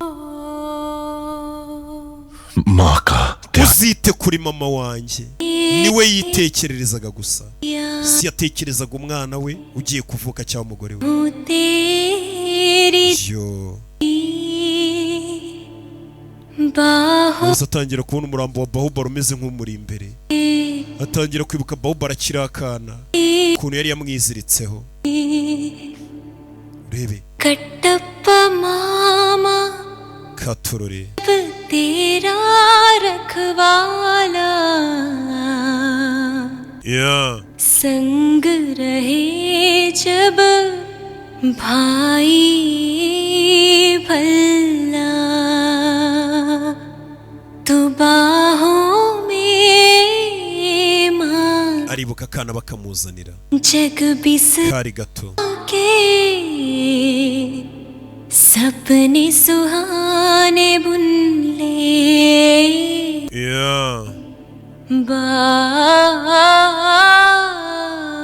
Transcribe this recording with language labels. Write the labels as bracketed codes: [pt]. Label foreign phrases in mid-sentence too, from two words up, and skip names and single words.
[rw] uzite kuri mama wanjye niwe yitekererezaga gusa si yatekerezaga umwana we ugiye kuvuka cyangwa umugore we yo Gusa atangira kubona umurambo wa Bahubali umeze nk'umuri imbere atangira kwibuka Bahubali akiri akana ukuntu yari yamwiziritseho urebe Katappa mama katurore [hi] तेरा रखवाला संग रहे जब भाई भल्ला तो बाहों में मां [rw] aribuka akana bakamuzanira [hi] जग बिसर [rw] kari gato [hi] के सपने सुहाने बुन ले